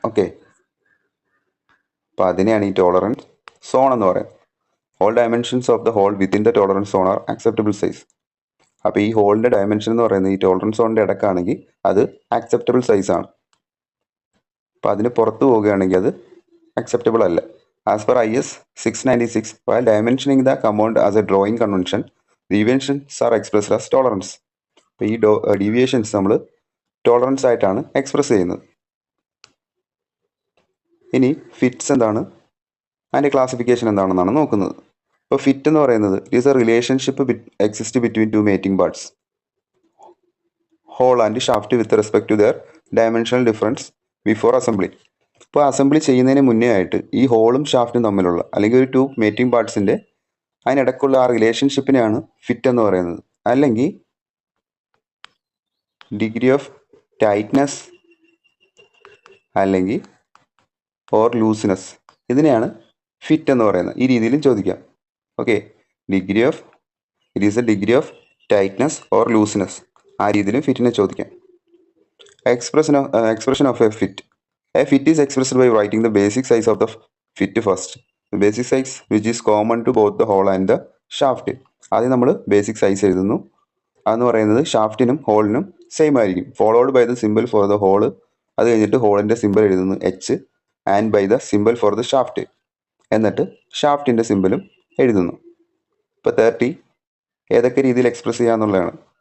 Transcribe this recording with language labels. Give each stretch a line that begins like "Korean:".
Malayalam: Okay, അപ്പോൾ അതിനെയാണ് ഈ ടോളറൻസ് സോൺ എന്ന് പറയുന്നത്.
English: All dimensions of the hole within the tolerance zone are acceptable size.
Malayalam: അപ്പോൾ ഈ ഹോളിൻ്റെ ഡയമെൻഷൻ എന്ന് പറയുന്നത് ഈ ടോളറൻസ് സോണിൻ്റെ ഇടക്കാണെങ്കിൽ അത് ആക്സെപ്റ്റബിൾ സൈസാണ്. അപ്പോൾ അതിന് പുറത്ത് പോവുകയാണെങ്കിൽ അത് acceptable അല്ല.
English: As per IS 696, while dimensioning the compound as a drawing convention, deviations are expressed as tolerance.
Malayalam: അപ്പോൾ ഈ ഡീവിയേഷൻസ് നമ്മൾ ടോളറൻസ് ആയിട്ടാണ് എക്സ്പ്രസ് ചെയ്യുന്നത്. ഇനി ഫിറ്റ്സ് എന്താണ്, അതിൻ്റെ ക്ലാസിഫിക്കേഷൻ എന്താണെന്നാണ് നോക്കുന്നത്. ഇപ്പോൾ ഫിറ്റ് എന്ന് പറയുന്നത്
English: Is a relationship exist between two mating parts, hole and shaft with respect to their dimensional difference before assembly.
Malayalam: ഇപ്പോൾ അസംബ്ലി ചെയ്യുന്നതിന് മുന്നേ ആയിട്ട് ഈ ഹോളും ഷാഫ്റ്റും തമ്മിലുള്ള അല്ലെങ്കിൽ ഒരു 2 മേറ്റിംഗ് പാർട്സിൻ്റെ അതിനിടയ്ക്കുള്ള ആ റിലേഷൻഷിപ്പിനെയാണ് ഫിറ്റ് എന്ന് പറയുന്നത്. അല്ലെങ്കിൽ ഡിഗ്രി ഓഫ് ടൈറ്റ്നെസ് അല്ലെങ്കിൽ ഓർ ലൂസിനെസ്, ഇതിനെയാണ് ഫിറ്റ് എന്ന് പറയുന്നത്. ഈ രീതിയിലും ചോദിക്കാം.
English: okay, degree of it is a degree of tightness or looseness,
Malayalam: ആ രീതിയിലും ഫിറ്റിനെ ചോദിക്കാം.
English: Expression of a fit. A fit is expressed by writing the basic size of the fit first. The basic size which is common to both the hole and the shaft.
Malayalam: ആദ്യം നമ്മൾ basic size എഴുതുന്നു. അതെന്ന് പറയുന്നത് ഷാഫ്റ്റിനും ഹോളിനും same ആയിരിക്കും.
English: Followed by the symbol for the hole.
Malayalam: അത് കഴിഞ്ഞിട്ട് ഹോളിൻ്റെ simple എഴുതുന്നു H,
English: And by the symbol for the shaft.
Malayalam: എന്നിട്ട് ഷാഫ്റ്റിൻ്റെ സിമ്പിളും എഴുതുന്നു. ഇപ്പോൾ 30 ഏതൊക്കെ രീതിയിൽ എക്സ്പ്രസ് ചെയ്യാന്നുള്ളതാണ്.